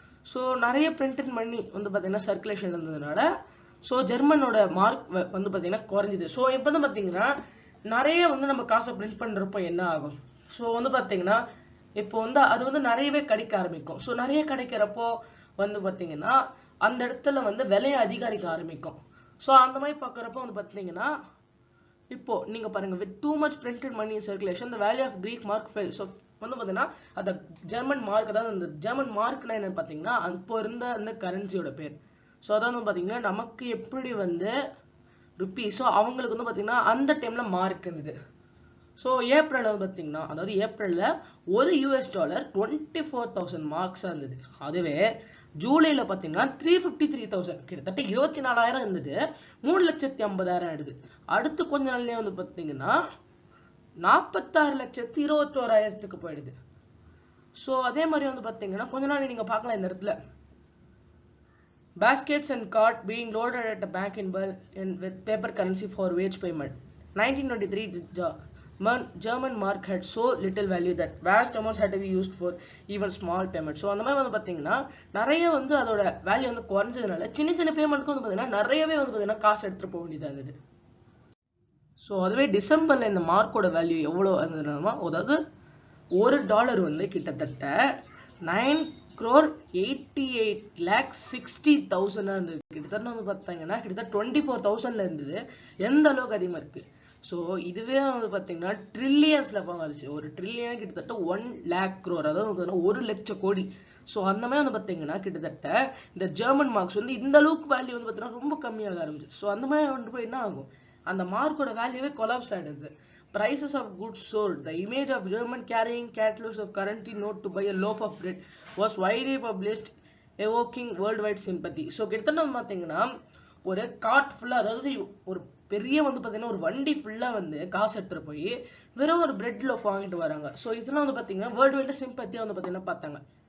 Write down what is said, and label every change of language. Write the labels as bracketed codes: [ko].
[ta] So நிறைய printed மணி வந்து பார்த்தீங்கன்னா சர்க்குலேஷன் இருந்ததுனால ஸோ ஜெர்மனோட மார்க் வந்து பார்த்தீங்கன்னா குறைஞ்சிது. ஸோ இப்போ வந்து பார்த்தீங்கன்னா நிறைய வந்து நம்ம காசை பிரிண்ட் பண்ணுறப்போ என்ன ஆகும்? ஸோ வந்து பார்த்தீங்கன்னா இப்போ வந்து அது வந்து நிறையவே கிடைக்க ஆரம்பிக்கும். ஸோ நிறைய கிடைக்கிறப்போ வந்து பார்த்தீங்கன்னா அந்த இடத்துல வந்து விலையை அதிகரிக்க ஆரம்பிக்கும். ஸோ அந்த மாதிரி பார்க்குறப்போ வந்து பார்த்தீங்கன்னா இப்போ நீங்க பாருங்க, [en] with too much printed money in circulation the value of Greek mark fell. [ta] So வந்து பார்த்தீங்கன்னா அந்த ஜெர்மன் மார்க், அதாவது அந்த ஜெர்மன் மார்க்னா என்னன்னு பார்த்தீங்கன்னா அப்போ இருந்த அந்த கரன்சியோட பேர். ஸோ அதாவது வந்து பார்த்தீங்கன்னா நமக்கு எப்படி வந்து ருப்பீஸோ அவங்களுக்கு வந்து பார்த்தீங்கன்னா அந்த டைம்ல மார்க் இருந்தது. ஸோ ஏப்ரல் வந்து பார்த்தீங்கன்னா அதாவது ஏப்ரல்ல ஒரு $1 24,000 மார்க்ஸாக இருந்தது. அதுவே ஜூலைல பார்த்தீங்கன்னா 353,000 கிட்டத்தட்ட 24,000 இருந்தது. 3,50,000 ஆயிடுது. அடுத்து கொஞ்ச நாள்லயே வந்து பார்த்தீங்கன்னா 46,21,000 போயிடுது. ஸோ அதே மாதிரி வந்து பார்த்தீங்கன்னா கொஞ்ச நாள் நீங்க பார்க்கலாம் இந்த இடத்துல [en] baskets and cart being loaded at a bank in Berlin with paper currency for wage payment. 1923 German mark had so little value that vast amounts had to be used for even small payments. [ta] So அந்த மாதிரி வந்து பார்த்தீங்கன்னா நிறைய வந்து அதோட value வந்து குறைஞ்சதுனால சின்ன சின்ன பேமெண்ட்க்கு வந்து பார்த்தீங்கன்னா நிறையவே வந்து பார்த்தீங்கன்னா காசு எடுத்துட்டு போக வேண்டியதாக இருந்தது. ஸோ அதுவே டிசம்பர்ல இந்த மார்க்கோட வேல்யூ எவ்வளோ இருந்ததுன்னா அதாவது $1 வந்து கிட்டத்தட்ட 9,88,60,000 இருந்தது. கிட்டத்தட்ட வந்து பார்த்தீங்கன்னா கிட்டத்தட்ட 24,000ல இருந்தது. எந்த அளவுக்கு அதிகமாக இருக்கு. ஸோ இதுவே வந்து பார்த்தீங்கன்னா ட்ரில்லியன்ஸ்ல பங்காளிச்சு. ஒரு ட்ரில்லியன் கிட்டத்தட்ட 1 lakh crore, அதாவது 1,00,000 கோடி. ஸோ அந்த மாதிரி வந்து பார்த்தீங்கன்னா கிட்டத்தட்ட இந்த ஜெர்மன் மார்க்ஸ் வந்து இந்த அளவுக்கு வேல்யூ வந்து பார்த்தீங்கன்னா ரொம்ப கம்மியாக ஆரம்பிச்சு. ஸோ அந்த மாதிரி வந்து போய் என்ன ஆகும், அந்த மார்க்கோட வேல்யூவே கொலாப்ஸ் ஆயிடுது. [en] Prices of goods sold. The image of German carrying catalogs of currency note to buy a loaf of bread was widely published, evoking worldwide sympathy. [ta] So கிட்டத்தட்ட வந்து பார்த்தீங்கன்னா ஒரு கார்ட் ஃபுல்லா, அதாவது ஒரு பெரிய வந்து பார்த்தீங்கன்னா ஒரு வண்டி ஃபுல்லா வந்து காசு எடுத்துட்டு போய் வெறும் ஒரு பிரெட் லோஃப் வாங்கிட்டு வராங்க. ஸோ இதெல்லாம் வந்து பார்த்தீங்கன்னா வேர்ல்டு வைட் சிம்பத்தியா வந்து பார்த்தீங்கன்னா பார்த்தாங்க.